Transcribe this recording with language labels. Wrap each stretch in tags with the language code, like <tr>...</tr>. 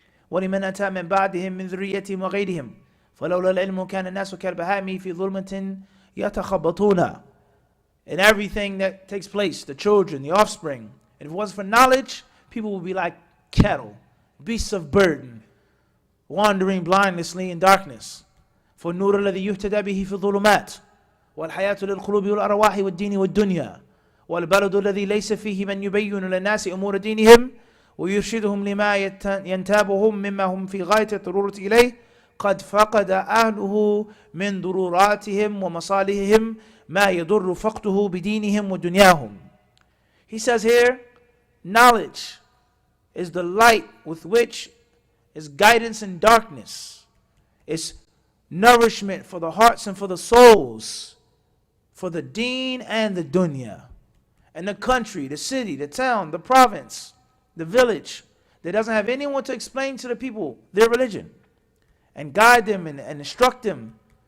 <ar>وَلِمَنْ أَتَى مِنْ بَعْدِهِمْ مِنْ ذُرِّيَّتِهِمْ وَغَيْرِهِمْ فَلَوْلَا الْعِلْمُ كَانَ النَّاسُ كَالْبَهَائِمِ فِي ظُلْمَةٍ يَتَخَبَّطُونَ.</ar> <en>And everything that takes place, the children, the offspring, and if it wasn't for knowledge, people would be like cattle, beasts of burden, wandering blindlessly in darkness.</en> <ar>فَالنُّورُ الَّذِي يُهْتَدَى بِهِ فِي الظُّلُمَاتِ وَالْحَيَاةُ لِلْقُلُوبِ وَالْأَرْوَاحِ وَالدِّينِ وَالدُّنْيَا وَالْبَلَدُ الَّذِي لَيْسَ فِيهِ مَنْ يُبَيِّنُ لِلنَّاسِ أُمُورَ دِينِهِمْ ويرشدهم لما ينتابهم مما هم في غاية الضرورة إليه قد فقد أهله من ضروراتهم ومصالحهم ما يضر فقده بدينهم ودنياهم.</ar> <en>He says here, knowledge is the light with which is guidance in darkness. It's nourishment for the hearts and for the souls, for the deen and the dunya. And the country, the city, the town, the province, the village that doesn't have anyone to explain to the people their religion and guide them and instruct them.</en>